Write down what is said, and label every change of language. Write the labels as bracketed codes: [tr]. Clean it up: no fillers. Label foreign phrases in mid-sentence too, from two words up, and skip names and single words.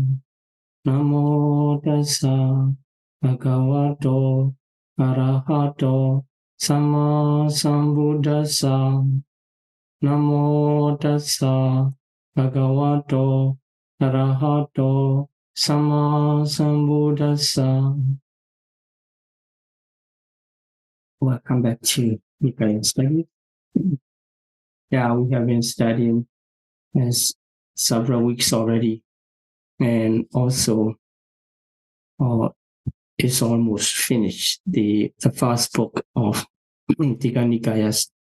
[pi] Namo tassa bhagavato arahato samma sambuddhassa. Namo tassa bhagavato arahato samma sambuddhassa. [en] Welcome back to Nikāya study. Yeah, we have been studying several weeks already, and also it's almost finished the first book of Nikāya.